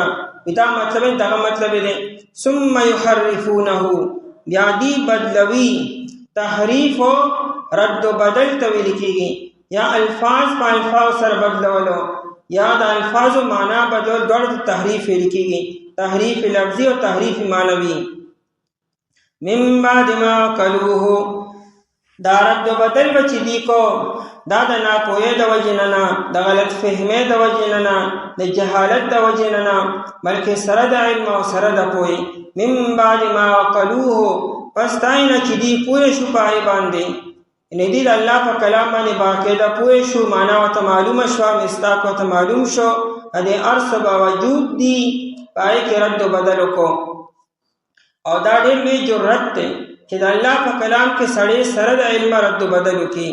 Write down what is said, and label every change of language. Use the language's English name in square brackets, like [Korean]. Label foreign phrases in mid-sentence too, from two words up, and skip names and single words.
[Pashto] دا مطلب دغه مطلب دی [Arabic] ثم يحرفونه [Pashto] بیا دی بدلوي. تحریف او رد و بدل ته ویل کیږي، یا الفاظ په الفاظ سره بدلولو یا د الفاظ معنا بدل دوړ تحریف ویل کیږي، تحریف لفظي او تحریف معنوي. [Arabic] من بعد ما قالوه [Pashto] دا رد و بدل بچ دی کو دا د ناپوهۍ د وجې نه، د غلط فهمۍ د وجې نه، د جهالت د وجې نه، بلکې سره د علم او سره د پوهې. [Arabic] من بعد ما قالوه [Pashto] پس تاینه چې دی پوه شو په هغې باندې، یعنې دی د الله په کلام باندې باقاعده پوه شو، معنا ورته معلومه شوه، مصداق ورته معلوم شو، د دې هر څه باوجود دی په هغې کې رد و بدل وکړو. او دا ډېر لوی جرأت دی چې د الله په کلام کې سړی سره د علم رد و بدل وکړي.